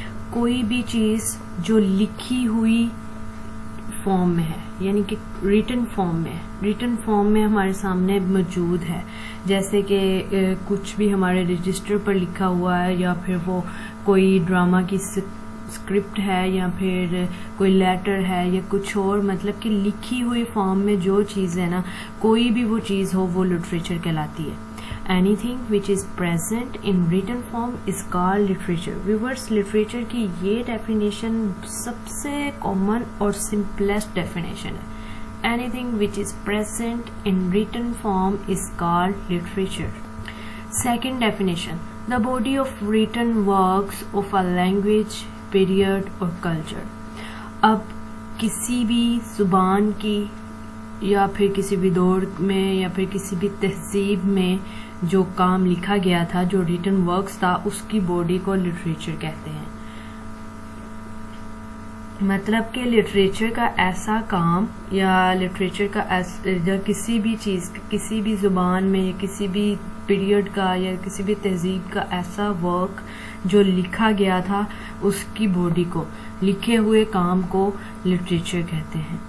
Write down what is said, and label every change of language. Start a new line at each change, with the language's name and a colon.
Urdu: کوئی بھی چیز جو لکھی ہوئی فارم میں ہے, یعنی کہ ریٹن فارم میں ہمارے سامنے موجود ہے, جیسے کہ کچھ بھی ہمارے رجسٹر پر لکھا ہوا ہے یا پھر وہ کوئی ڈراما کی اسکرپٹ ہے یا پھر کوئی لیٹر ہے یا کچھ اور, مطلب کہ لکھی ہوئی فارم میں جو چیز ہے نا, کوئی بھی وہ چیز ہو وہ لٹریچر کہلاتی ہے.
English: Anything which is present in written form is called literature.
Urdu: Viewers, literature کی یہ ڈیفینیشن سب سے کامن اور سمپلیسٹ ڈیفینیشن ہے.
English: Anything which is present in written form is called literature. Second definition, the body of written works of a language, period or culture.
Urdu: اب کسی بھی زبان کی یا پھر کسی بھی دور میں یا پھر کسی بھی تہذیب میں جو کام لکھا گیا تھا, جو ریٹن ورکس تھا, اس کی باڈی کو لٹریچر کہتے ہیں. مطلب کہ لٹریچر کا ایسا کام یا لٹریچر کا یا کسی بھی چیز, کسی بھی زبان میں یا کسی بھی پیریڈ کا یا کسی بھی تہذیب کا ایسا ورک جو لکھا گیا تھا, اس کی باڈی کو, لکھے ہوئے کام کو لٹریچر کہتے ہیں.